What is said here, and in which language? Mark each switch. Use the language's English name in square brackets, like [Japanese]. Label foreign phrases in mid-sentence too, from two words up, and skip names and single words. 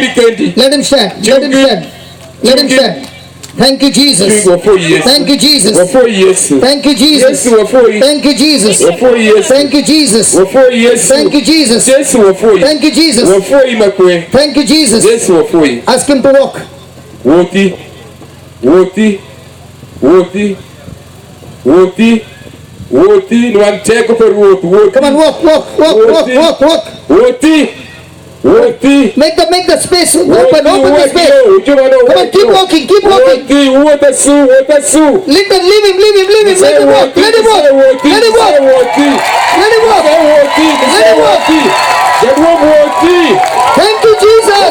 [English] Let him stand. Let him stand. Let him stand. Thank you, Jesus. Thank you, Jesus. Thank you, Jesus. Thank you, Jesus. Thank you, Jesus. Thank you, Jesus. Thank you, Jesus. Thank you, Jesus. Ask him to walk. Woti. Nwanteko per woti. Come on, walk. Woti. Make the space open the space. Come on, keep walking. Leave him. Let him walk. Thank you, Jesus.